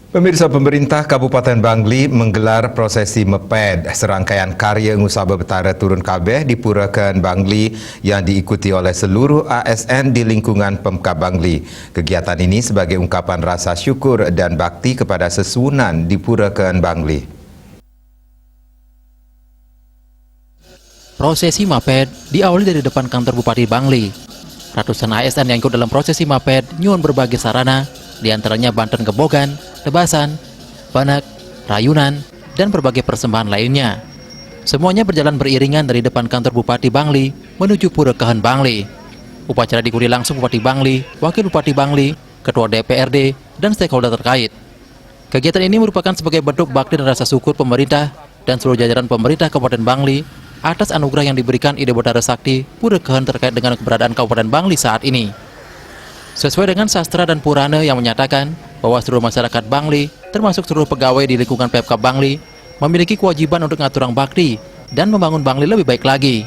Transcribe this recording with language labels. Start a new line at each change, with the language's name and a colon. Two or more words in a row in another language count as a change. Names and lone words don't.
Indonesian: Pemirsa, pemerintah Kabupaten Bangli menggelar prosesi meped, serangkaian karya Ngusaba Betara Turun Kabeh di Purakan Bangli yang diikuti oleh seluruh ASN di lingkungan Pemkab Bangli. Kegiatan ini sebagai ungkapan rasa syukur dan bakti kepada sesunan di Purakan Bangli. Prosesi maped diawali dari depan kantor Bupati Bangli. Ratusan ASN yang ikut dalam prosesi maped nyuwun berbagai sarana, diantaranya banten gebogan, tebasan, banak, rayunan, dan berbagai persembahan lainnya. Semuanya berjalan beriringan dari depan kantor Bupati Bangli menuju Purakahan Bangli. Upacara diikuti langsung Bupati Bangli, Wakil Bupati Bangli, Ketua DPRD, dan stakeholder terkait. Kegiatan ini merupakan sebagai bentuk bakti dan rasa syukur pemerintah dan seluruh jajaran pemerintah Kabupaten Bangli atas anugerah yang diberikan Ide Betara Sakti Purakahan terkait dengan keberadaan Kabupaten Bangli saat ini. Sesuai dengan sastra dan Purana yang menyatakan bahwa seluruh masyarakat Bangli, termasuk seluruh pegawai di lingkungan Pemkab Bangli, memiliki kewajiban untuk ngaturang bakti dan membangun Bangli lebih baik lagi.